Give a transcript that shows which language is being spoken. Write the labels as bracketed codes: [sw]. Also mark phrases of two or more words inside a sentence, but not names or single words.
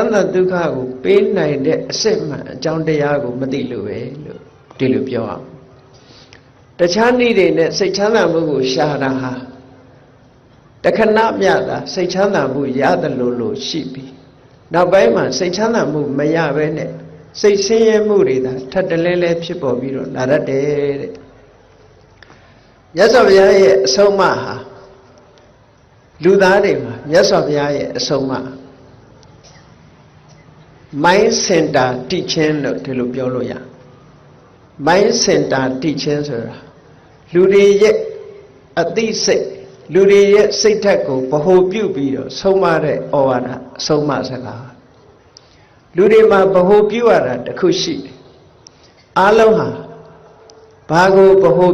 [my] မ်းသာဒုက္ခကိုပေးနိုင်တဲ့အစစ်မှန်အကြောင်းတရားကိုမသိလို့ပဲလို့ဒီလိုပြောအောင်တခြားနည်းတွေနဲ့စိတ်ချမ်းသာမှုကိုရှာတာဟာတခဏမျှတာစိတ်ချမ်းသာမှုရတယ်လို့ရှိပြီနောက်ပိုင်းမှာစိတ်ချမ်းသာမှုမရဘဲနဲ့စိတ်ဆင်းရဲမှုတွေသာထပ်တလဲလဲဖြစ်ပေါ်ပြီးတော့လာတတ်တယ်တဲ့မြတ်စွာဘုရားရဲ့အဆုံးအမဟာလူသားတွေမှာမြတ်စွာဘုရားရဲ့အဆုံးအမ [en] mind center teaching [my] လို့ဒီလိုပြောလို့ရ [en] mind center teaching [my] ဆိုတာလူတွေရဲ့အသိစိတ်လူတွေရဲ့စိတ်ဓာတ်ကိုဗဟိုပြုပြီးတော့ဆုံးမတဲ့ဩဝါဒအဆုံးအမစကားလူတွေမှာဗဟိုပြုရတာတစ်ခုရှိတယ်အားလုံးဟာဘာကိုဗဟို